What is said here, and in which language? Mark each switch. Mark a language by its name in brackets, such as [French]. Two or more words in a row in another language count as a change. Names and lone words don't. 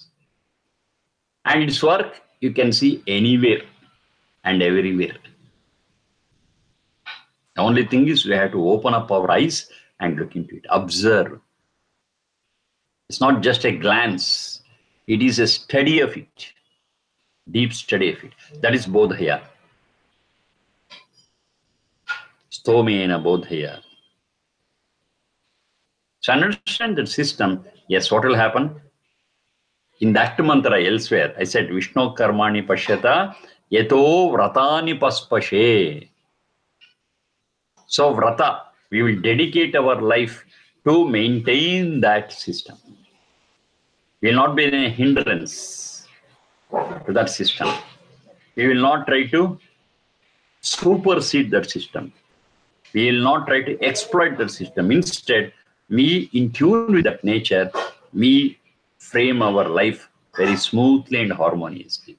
[English] And its work you can see anywhere and everywhere. The only thing is we have to open up our eyes and look into it, observe. It's not just a glance, it is a study of it, deep study of it. That is bodhaya. [Sanskrit] Stomena bodhaya. [English] So understand that system, yes, what will happen? In that mantra elsewhere, I said, [Sanskrit] Vishnu karmani pashyata yato vratani paspashe. [English] So vrata, we will dedicate our life to maintain that system. We will not be a hindrance to that system. We will not try to supersede that system. We will not try to exploit that system. Instead, we, in tune with that nature, we frame our life very smoothly and harmoniously.